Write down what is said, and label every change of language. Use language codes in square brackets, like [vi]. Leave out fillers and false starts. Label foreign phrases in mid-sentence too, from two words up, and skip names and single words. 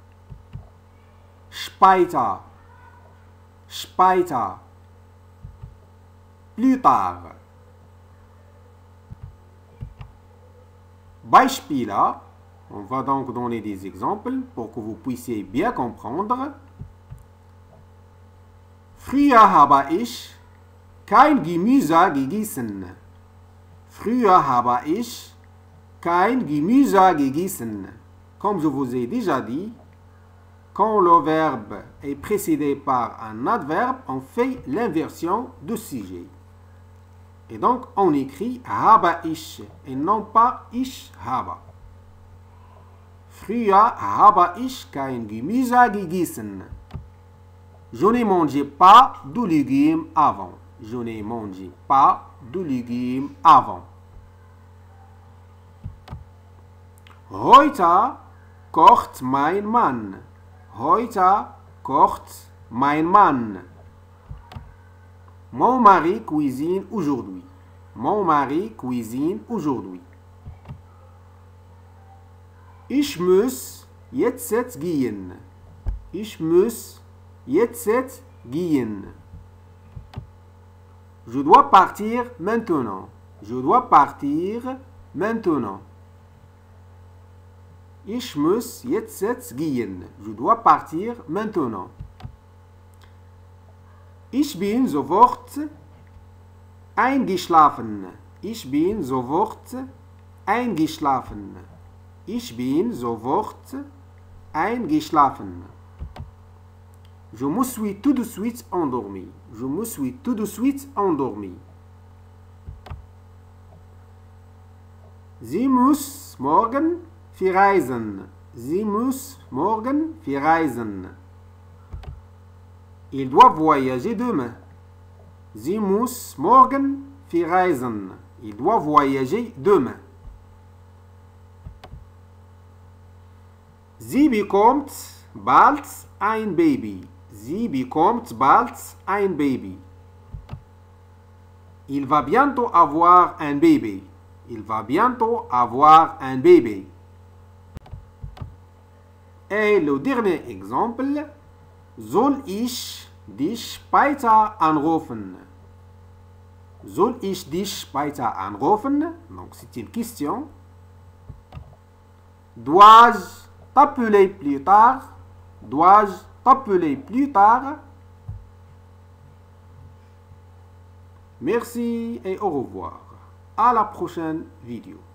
[de] Später, später. [fr] Plus tard. Beispiele. On va donc donner des exemples pour que vous puissiez bien comprendre. [de] Früher habe ich kein Gemüse gegessen. Früher habe ich kein Gemüse gegessen. [fr] Comme je vous ai déjà dit, quand le verbe est précédé par un adverbe, on fait l'inversion du sujet. Et donc, on écrit [de] habe ich [fr] et non pas [de] ich habe. Früher habe ich kein Gemüse gegessen. [fr] Je ne mangeais pas de légumes avant. Je ne mangeais pas de légumes avant. [de] Heute kocht mein Mann. Heute kocht mein Mann. [fr] Mon mari cuisine aujourd'hui. Mon mari cuisine aujourd'hui. [de] Ich muss jetzt gehen. Ich muss jetzt gehen. [fr] Je dois partir maintenant. Je dois partir maintenant. [de] Ich muss jetzt gehen. [fr] Je dois partir maintenant. [de] Ich bin sofort eingeschlafen. Ich bin sofort eingeschlafen. Ich bin sofort eingeschlafen. [fr] Je me suis tout de suite endormi. Je me suis tout de suite endormi. [de] Sie muss morgen verreisen. Sie muss morgen verreisen. [fr] Il doit voyager demain. [de] Sie muss morgen verreisen. [fr] Il doit voyager demain. [de] Sie bekommt bald ein Baby. Sie bekommt bald ein Baby. [fr] Il va bientôt avoir un bébé. Il va bientôt avoir un bébé. Et le dernier exemple, [de] soll ich dich später anrufen? Soll ich dich später anrufen? [fr] Donc c'est une question. Dois-je t'appeler plus tard? Dois-je t'appeler plus tard? Merci et au revoir. À la prochaine vidéo.